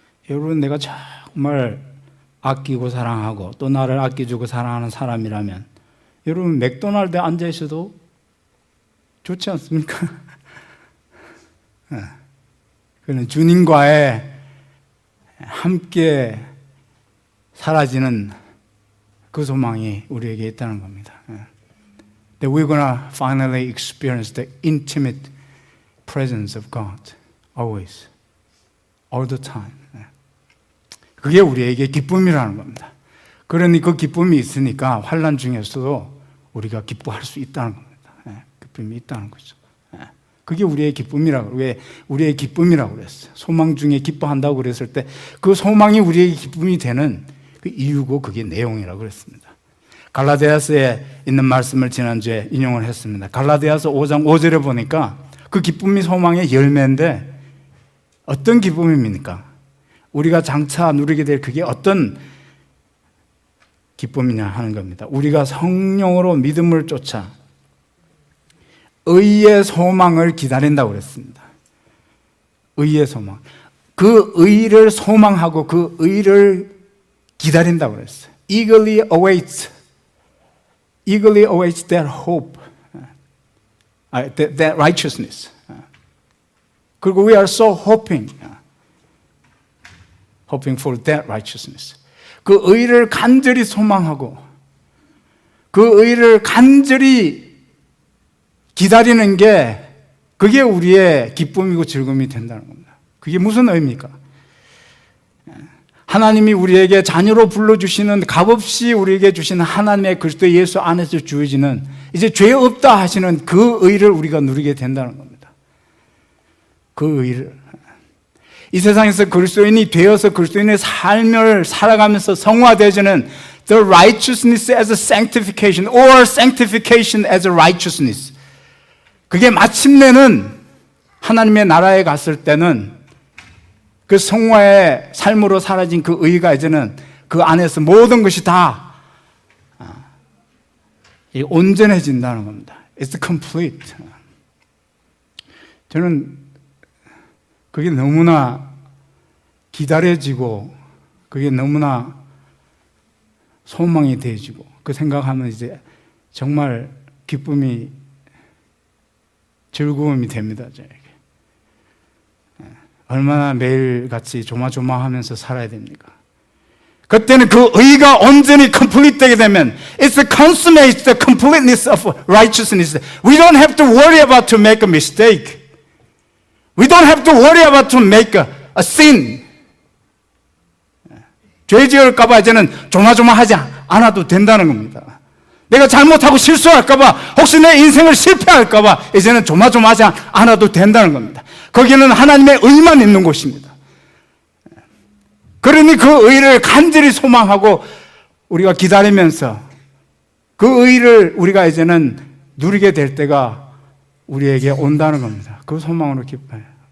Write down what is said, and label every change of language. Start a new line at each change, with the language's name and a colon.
Korean: 여러분, 내가 정말 아끼고 사랑하고 또 나를 아껴주고 사랑하는 사람이라면 여러분 맥도날드에 앉아 있어도 좋지 않습니까? 그는 주님과의 함께 사라지는 그 소망이 우리에게 있다는 겁니다.
English: That we're gonna finally experience the intimate presence of God always, all the time.
Korean: 그게 우리에게 기쁨이라는 겁니다. 그러니 그 기쁨이 있으니까 환난 중에서도 우리가 기뻐할 수 있다는 겁니다. 기쁨이 있다는 거죠. 그게 우리의 기쁨이라고, 왜 우리의 기쁨이라고 그랬어요. 소망 중에 기뻐한다고 그랬을 때 그 소망이 우리의 기쁨이 되는 그 이유고 그게 내용이라고 그랬습니다. 갈라디아서에 있는 말씀을 지난주에 인용을 했습니다. 갈라디아서 5장 5절에 보니까 그 기쁨이 소망의 열매인데 어떤 기쁨입니까? 우리가 장차 누리게 될 그게 어떤 기쁨이냐 하는 겁니다. 우리가 성령으로 믿음을 쫓아 의의 소망을 기다린다고 그랬습니다. 의의 소망. 그 의를 소망하고 그 의를 기다린다고 그랬어요.
English: Eagerly awaits that hope, that righteousness.
Korean: 그리고
English: we are so hoping for that righteousness.
Korean: 그 의를 간절히 소망하고 그 의를 간절히 기다리는 게 그게 우리의 기쁨이고 즐거움이 된다는 겁니다. 그게 무슨 의미입니까? 하나님이 우리에게 자녀로 불러주시는, 값없이 우리에게 주시는 하나님의 그리스도 예수 안에서 주어지는 이제 죄 없다 하시는 그 의를 우리가 누리게 된다는 겁니다. 그 의를. 이 세상에서 그리스도인이 되어서 그리스도인의 삶을 살아가면서 성화되어지는
English: the righteousness as a sanctification or sanctification as a righteousness.
Korean: 그게 마침내는 하나님의 나라에 갔을 때는 그 성화의 삶으로 사라진 그 의가 이제는 그 안에서 모든 것이 다 온전해진다는 겁니다.
English: It's complete.
Korean: 저는 그게 너무나 기다려지고 그게 너무나 소망이 되어지고 그 생각하면 이제 정말 기쁨이 즐거움이 됩니다. 저에게. 얼마나 매일같이 조마조마하면서 살아야 됩니까? 그때는 그 의가 온전히
English: complete
Korean: 되게 되면
English: it's the consummate the completeness of righteousness. We don't have to worry about to make a mistake. We don't have to worry about to make a sin.
Korean: 죄 지을까 봐 이제는 조마조마하지 않아도 된다는 겁니다. 내가 잘못하고 실수할까 봐, 혹시 내 인생을 실패할까 봐 이제는 조마조마하지 않아도 된다는 겁니다. 거기는 하나님의 의만 있는 곳입니다. 그러니 그 의를 간절히 소망하고 우리가 기다리면서 그 의를 우리가 이제는 누리게 될 때가 우리에게 온다는 겁니다. 그 소망으로 기뻐해요.